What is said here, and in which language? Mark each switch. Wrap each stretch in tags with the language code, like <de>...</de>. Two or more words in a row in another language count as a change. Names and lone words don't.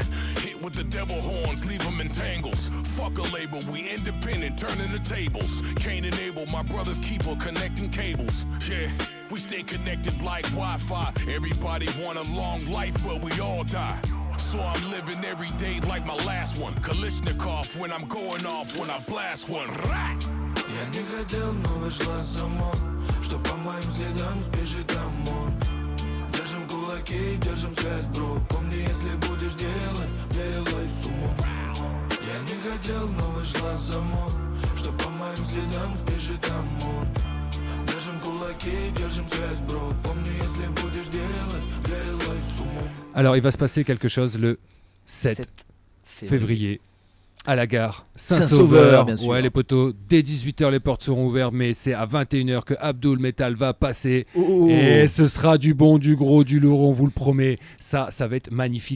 <en>Hit with the devil horns, leave them in tangles. Fuck a label, we independent, turning the tables. Can't enable my brother's keeper connecting cables. Yeah, we stay connected like Wi-Fi. Everybody want a long life, but we all die. So I'm living every day like my last one. Kalishnikov when I'm going off, when I blast one. Rah!</en> <ru>Я не хотел, но вышла само, что по моим следам сбежит ОМОН. Держим кулаки, держим связь, бро. Помни, если будешь делать, делай с умом. Я не хотел, но вышла само, что по моим следам сбежит ОМОН. Держим кулаки, держим связь, бро. Помни, если будешь делать, делай с умом.</ru> <fr>Alors, il va se passer quelque chose le 7 février à la gare Saint-Sauveur, Saint-Sauveur. bien sûr. Ouais, les potos, dès 18h, les portes seront ouvertes, mais c'est à 21h que Abdul Metal va passer. Oh. Et ce sera du bon, du gros, du lourd, on vous le promet. Ça va être magnifique.</fr>